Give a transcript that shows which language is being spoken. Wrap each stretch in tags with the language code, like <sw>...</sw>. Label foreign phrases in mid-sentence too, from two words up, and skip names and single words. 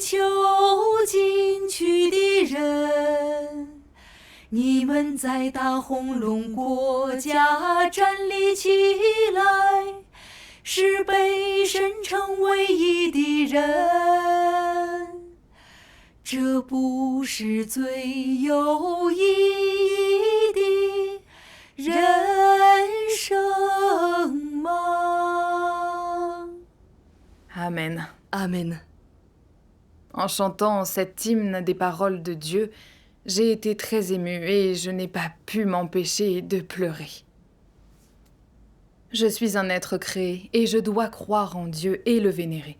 <zh>求进取的人，你们在大红龙国家站立起来，是被神称唯一的人，这不是最有意义的人生吗？</zh> <fr>Amen. Amen. En chantant cet hymne des paroles de Dieu, j'ai été très émue et je n'ai pas pu m'empêcher de pleurer. Je suis un être créé et je dois croire en Dieu et le vénérer.</fr>